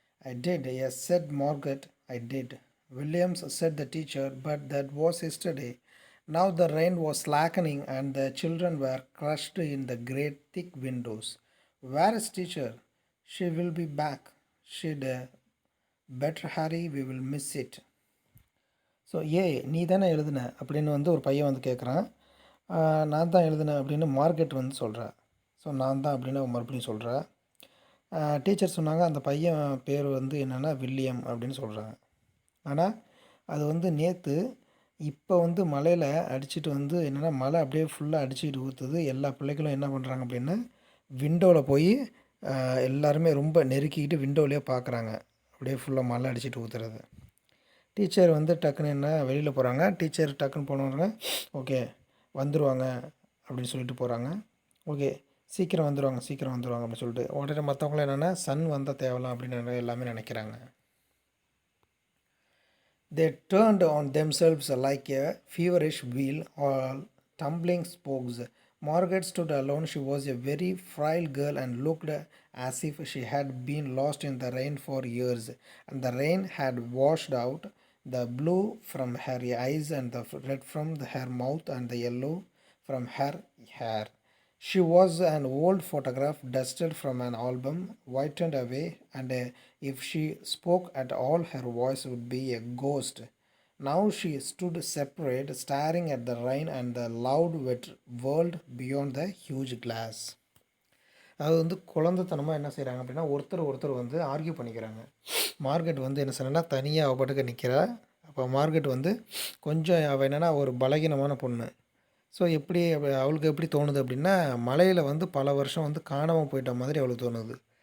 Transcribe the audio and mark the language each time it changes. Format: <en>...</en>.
<en>I did, yes, said Margaret. I did. Williams, said the teacher, but that was yesterday. Now the rain was slackening and the children were crushed in the great thick windows. Where is teacher? She will be back. She'd better hurry, we will miss it.</en> <ta>So நீ தானே எழுதுன அப்படின்னு வந்து ஒரு பையன் வந்து கேட்குறான். நான் தான் எழுதுனேன் அப்படின்னு மார்க்கெட் வந்து சொல்கிறா. ஸோ நான் தான் அப்படின்னு அவன் மறுபடியும் சொல்கிறா. டீச்சர் சொன்னாங்க அந்த பையன் பேர் வந்து என்னென்னா வில்லியம் அப்படின்னு சொல்கிறாங்க. ஆனால் அது வந்து நேற்று இப்போ வந்து மழையில் அடிச்சுட்டு வந்து என்னென்னா மழை அப்படியே ஃபுல்லாக அடிச்சுக்கிட்டு ஊற்றுது. எல்லா பிள்ளைகளும் என்ன பண்ணுறாங்க அப்படின்னா விண்டோவில் போய் எல்லாருமே ரொம்ப நெருக்கிக்கிட்டு விண்டோவிலே பார்க்குறாங்க, அப்படியே ஃபுல்லாக மழை அடிச்சுட்டு ஊற்றுறது. டீச்சர் வந்து டக்குன்னு என்ன வெளியில் போகிறாங்க. டீச்சர் டக்குன்னு போனோடனே ஓகே வந்துடுவாங்க அப்படின்னு சொல்லிட்டு போகிறாங்க. ஓகே சீக்கிரம் வந்துடுவாங்க அப்படின்னு சொல்லிட்டு உடனே மற்றவங்களும் என்னென்னா சன் வந்தால் தேவலாம் அப்படின்னு எல்லாமே நினைக்கிறாங்க.</ta> <en>They turned on themselves like a feverish wheel, all tumbling spokes. Margaret stood alone. She was a very frail girl and looked as if she had been lost in the rain for years, and the rain had washed out the blue from her eyes and the red from her mouth and the yellow from her hair. She was an old photograph dusted from an album, whitened away, and if she spoke at all, her voice would be a ghost. Now she stood separate, staring at the rain and the loud wet world beyond the huge glass.</en> <ta>அது வந்து குழந்தைத்தனமாக என்ன செய்கிறாங்க அப்படின்னா ஒருத்தர் வந்து argue பண்ணிக்கிறாங்க. Market வந்து என்ன சொன்னா தனியாக அவ பாட்டுக்கு நிற்கிறா. அப்போ மார்க்கெட் வந்து கொஞ்சம் அவள் என்னென்னா ஒரு பலகீனமான பொண்ணு. ஸோ எப்படி அவளுக்கு எப்படி தோணுது அப்படின்னா மலையில் வந்து பல வருஷம் வந்து காணாமல் போயிட்ட மாதிரி அவளுக்கு தோணுது.</ta>